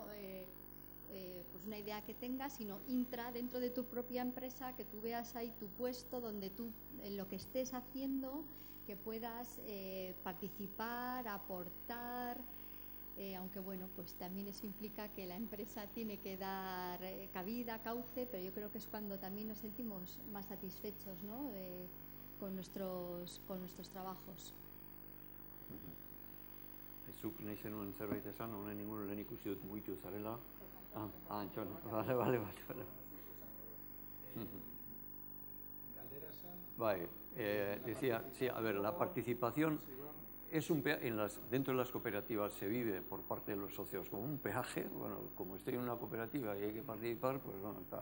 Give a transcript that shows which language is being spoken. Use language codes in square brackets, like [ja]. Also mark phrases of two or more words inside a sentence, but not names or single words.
[es] Pues una idea que tengas, sino dentro de tu propia empresa, que tú veas ahí tu puesto, donde tú, en lo que estés haciendo, que puedas participar, aportar, aunque bueno, pues también eso implica que la empresa tiene que dar cabida, cauce, pero yo creo que es cuando también nos sentimos más satisfechos, ¿no? con nuestros trabajos. [eu] Zuk nahi zenuen zerbait esan, honen inguruan lehen ikusi dut mugitu zarela. Antxon, [es] vale. Vale, decía, sí, a ver, la participación es dentro de las cooperativas se vive por parte de los socios como un peaje, bueno, como estoy en una cooperativa y hay que participar, pues bueno, tal.